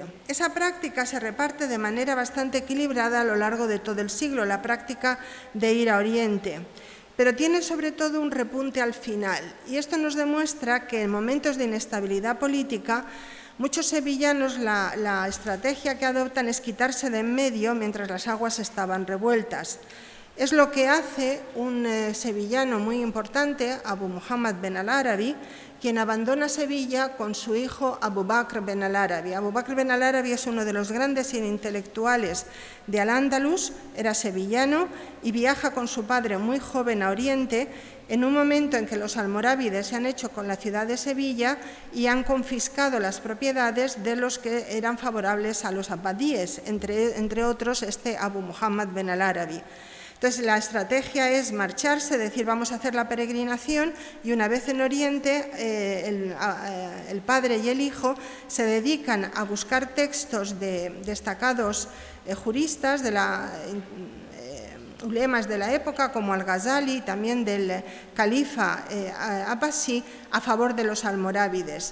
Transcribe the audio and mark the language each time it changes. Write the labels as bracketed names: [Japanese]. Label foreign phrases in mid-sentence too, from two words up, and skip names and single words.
[Spanish] Esa práctica se reparte de manera bastante equilibrada a lo largo de todo el siglo, la práctica de ir a Oriente, pero tiene sobre todo un repunte al final, y esto nos demuestra que en momentos de inestabilidad política muchos sevillanos la estrategia que adoptan es quitarse de en medio mientras las aguas estaban revueltas. Es lo que hace un sevillano muy importante, Abu Muhammad ben al-Arabi, quien abandona Sevilla con su hijo Abu Bakr ben al-Arabi. Abu Bakr ben al-Arabi es uno de los grandes intelectuales de Al-Ándalus, era sevillano y viaja con su padre muy joven a Oriente en un momento en que los almorávides se han hecho con la ciudad de Sevilla y han confiscado las propiedades de los que eran favorables a los abadíes, entre otros este Abu Muhammad ben al-Arabi. Entonces, la estrategia es marcharse, decir, vamos a hacer la peregrinación, y una vez en Oriente, el padre y el hijo se dedican a buscar textos de destacados juristas, de ulemas de la época, como Al-Ghazali, también del califa Abbasí, a favor de los almorávides.